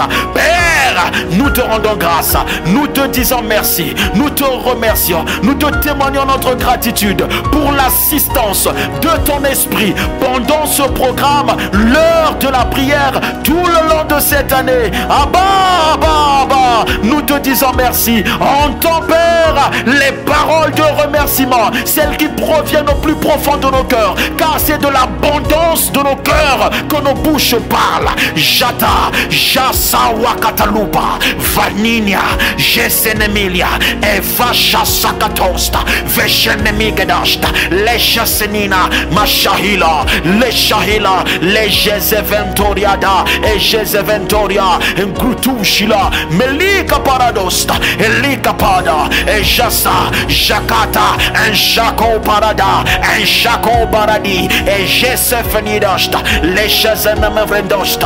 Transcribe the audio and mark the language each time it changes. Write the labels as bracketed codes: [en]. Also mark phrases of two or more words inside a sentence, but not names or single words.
[fr] Père, nous te rendons grâce, nous te disons merci, nous te remercions, nous te témoignons notre gratitude pour l'assistance de ton esprit pendant ce programme l'heure de la prière tout le long de cette année. Abba, nous te disons merci. Entends, Père, les paroles de remerciement, celles qui proviennent au plus profond de nos cœurs, car c'est de l'abondance de nos cœurs que nos bouches parlent. Jata, Jasa Wakataluba, Vaninia, Jesenemilia, Eva Jasakatosta, Veshenemigedasta, Leshasenina, Mashahila, Leshahila, Lejezeventoriada, et Jezeventoria, Ngrutushila, Melika Paradosta, Elika Pada, et Jasa, Jakata, un Jako Parada, un Jako Paradi, et Jesefenidasta, Lejezenemevendosta.